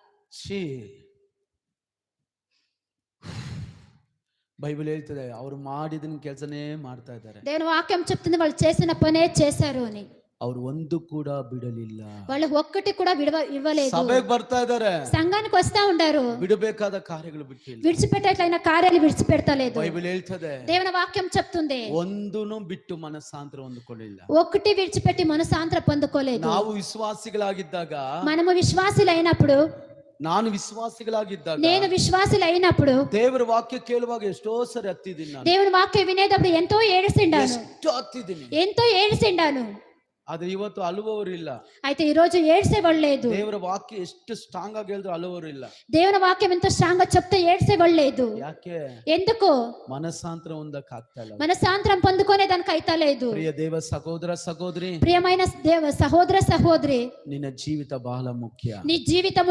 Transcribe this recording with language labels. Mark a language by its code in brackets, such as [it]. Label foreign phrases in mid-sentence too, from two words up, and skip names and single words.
[kn] ಛೀ, బైబిల్ ಹೇಳ್ತದೆ ಅವ್ರು ಮಾಡಿದ ಕೆಲಸನೇ ಮಾಡ್ತಾ ಇದ್ದಾರೆ. [te] దేవుని వాక్యం చెప్తుంది వాళ్ళు చేసిన పనే చేశారు అని. [kn] ಅವ್ರು ಒಂದು ಕೂಡ ಬಿಡಲಿಲ್ಲ. [te] వాళ్ళు ఒక్కటి కూడా ఇవ్వలేదు. [kn] ಸಭೆಗೆ ಬರ್ತಾ ಇದ್ದಾರೆ, [te] సంఘానికి వస్తా ఉండారు, [kn] ಬಿಡಬೇಕಾದ ಕಾರ್ಯಗಳು ಬಿಟ್ಟಿಲ್ಲ. [te] విడిచిపెట్టేట్లయిన కార్యాలు విడిచిపెడతలేదు. [kn] బైబిల్ ಹೇಳ್ತದೆ [te] దేవుని వాక్యం చెప్తుంది [kn] ಒಂದನ್ನು ಬಿಟ್ಟು ಮನಸ್ಸಾಂತರ ಹೊಂದಿಕೊಳ್ಳಿಲ್ಲ. [te] ఒక్కటి విడిచిపెట్టి మనసాంతర పొందుకోలేదు. [kn] ನಾವು ವಿಶ್ವಾಸಿಗಳಾಗಿದ್ದಾಗ, [te] మనము విశ్వాసులైనప్పుడు, [kn] ನಾನು ವಿಶ್ವಾಸಿಗಳಾಗಿದ್ದಾಗ, [te] నేను విశ్వాసులైనప్పుడు [kn] ದೇವರ ವಾಕ್ಯ ಕೇಳುವಾಗ ಎಷ್ಟೋ ಸರಿ ಹತ್ತಿದ್ದೀನಿ ನಾನು. [te] దేవుని వాక్యం వినేటప్పుడు ఎంతో ఏడిసిండాను, [kn] ಎಷ್ಟೋ ಹತ್ತಿದ್ದೀನಿ. [te] ఎంతో ఏడిసిండాను. [kn] ಆದ್ರೆ ಇವತ್ತು ಅಳುವವರು ಇಲ್ಲ. [te] అయితే ఈ రోజు ఏడ్చేవాళ్ళు లేదు. [kn] ದೇವರ ವಾಕ್ಯ ಎಷ್ಟು ಸ್ಟ್ರಾಂಗ್ ಆಗಿ ಹೇಳಿದ್ರು ಅಳುವವರು ಇಲ್ಲ. [te] దేవుని వాక్యం ఎంత స్ట్రాంగ్ గా చెప్తే ఏడ్చేవాళ్ళు లేదు. [kn] ಯಾಕೆ? [te] ఎందుకు? [kn] ಮನಸ್ಸಾಂತರ ಹೊಂದಕ್ಕೆ ಆಗ್ತಾ ಇಲ್ಲ. [te] మనసాంతరం పొందుకునే దానికి అయితా లేదు. [kn] ಪ್ರಿಯ ದೇವ ಸಹೋದರ ಸಹೋದರಿ, [te] ప్రియమైన దేవ సహోదర సహోదరి, [kn] ನಿನ್ನ ಜೀವಿತ ಬಹಳ ಮುಖ್ಯ. [te] నీ జీవితము